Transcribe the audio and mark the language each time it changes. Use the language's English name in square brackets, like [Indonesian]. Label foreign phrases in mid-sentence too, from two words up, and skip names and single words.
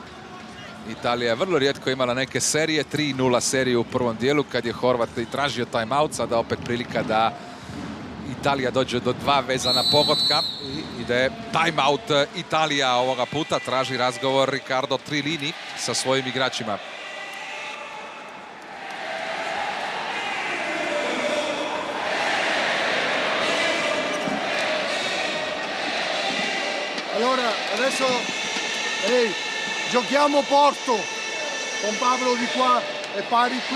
[Croatian] Italija je vrlo rijetko imala neke serije, 3-0 seriju u prvom dijelu kad je Horvat i tražio timeout, sada opet prilika da Italija dođe do 2 vezana pogotka i ide timeout Italija ovoga puta, traži razgovor Riccardo Trillini sa svojim igračima. [Italian] Allora, adesso giochiamo Porto con Pablo di qua e Pari qui.